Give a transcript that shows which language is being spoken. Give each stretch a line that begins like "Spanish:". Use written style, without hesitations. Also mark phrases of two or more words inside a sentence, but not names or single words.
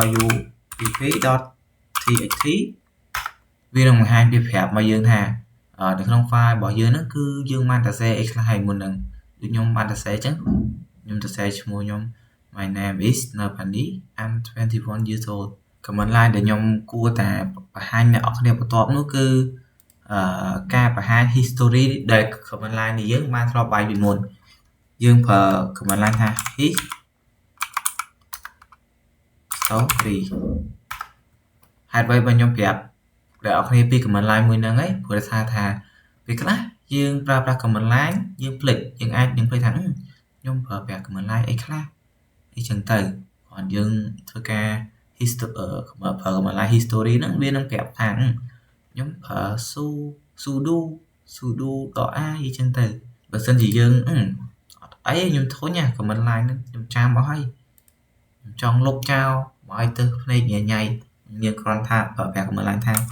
Khmer: rupp.txt វានឹងបង្ហាញវាប្រាប់មកយើងថានៅក្នុង file របស់យើងហ្នឹងគឺយើងបានតែសេអីខ្លះហើយមុនហ្នឹងដូចខ្ញុំបានតែសេអញ្ចឹងខ្ញុំទៅសេឈ្មោះខ្ញុំ
English: my name is
Khmer: នៅខាងនេះ
English: I'm 21 years old command line
Khmer: ដែលខ្ញុំគួរតែបង្ហាញអ្នកនរគ្នាបន្ទាប់នោះគឺការបង្ហាញ history ដែល
English: command line
Khmer: នេះយើងបានធ្លាប់វាយពីមុនយើងប្រើ
English: command line
Khmer: ថា history ហេតុអ្វីបើខ្ញុំប្រាប់អ្នកនរគ្នាពី
English: command line
Khmer: មួយហ្នឹងព្រោះថាពេលខ្លះយើងប្រើប្រាស់
English: command line
Khmer: យើងភ្លេចយើងអាចនឹងភ្លេចថាខ្ញុំប្រើប្រាស់
English: command line
Khmer: អីខ្លះអីចឹងទៅគ្រាន់យើងធ្វើការ ប្រើ
English: command line history
Khmer: ហ្នឹងវានឹងប្រាប់ថាខ្ញុំប្រើ sudo .a អីចឹងទៅបើសិនជាយើងអត់អីខ្ញុំធុញ
English: command line
Khmer: ហ្នឹងខ្ញុំចាំអស់ហើយខ្ញុំចង់លុបចោលមកឲ្យទៅភ្នែកញ៉ៃយើងគ្រាន់ថាប្រើប្រាស់
English: command line
Khmer: ថា